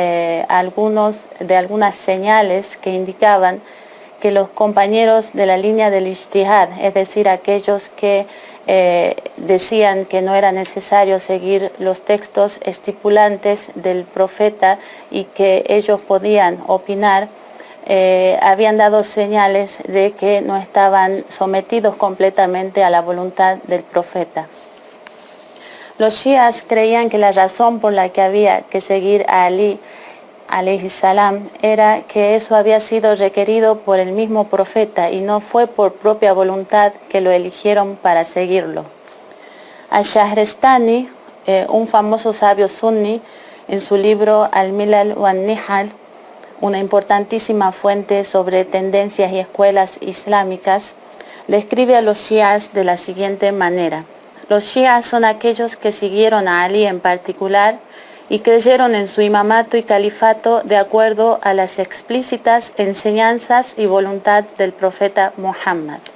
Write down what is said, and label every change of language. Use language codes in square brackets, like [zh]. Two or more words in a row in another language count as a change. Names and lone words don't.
[es] algunas señales que indicaban que los compañeros de la línea del ijtihad, es decir, aquellos que decían que no era necesario seguir los textos estipulantes del profeta y que ellos podían opinar, habían dado señales de que no estaban sometidos completamente a la voluntad del profeta. Los shias creían que la razón por la que había que seguir a Ali [ar] عليه السلام [es] era que eso había sido requerido por el mismo profeta y no fue por propia voluntad que lo eligieron para seguirlo. Al-Shahrastani, un famoso sabio sunni, en su libro Al-Milal wa Nihal, una importantísima fuente sobre tendencias y escuelas islámicas, describe a los shias de la siguiente manera: los shias son aquellos que siguieron a Ali en particular y creyeron en su imamato y califato de acuerdo a las explícitas enseñanzas y voluntad del profeta Muhammad.